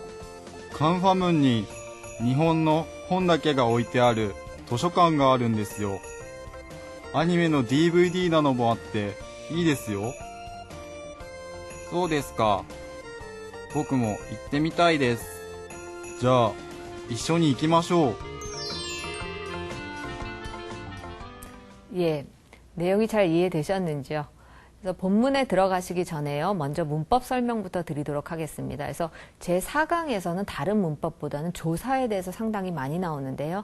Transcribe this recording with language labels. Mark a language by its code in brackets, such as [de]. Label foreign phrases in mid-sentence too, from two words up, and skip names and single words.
[ja] カンファムンに日本の本だけが置いてある図書館があるんですよ。アニメの DVD なのもあっていいですよ。そうですか。僕も行ってみたいです。じゃあ一緒に行きましょう。 [ko] 예, 내용이 잘 이해되셨는지요? 그래서 본문에 들어가시기 전에요. 먼저 문법 설명부터 드리도록 하겠습니다. 그래서 제4강에서는 다른 문법보다는 조사에 대해서 상당히 많이 나오는데요.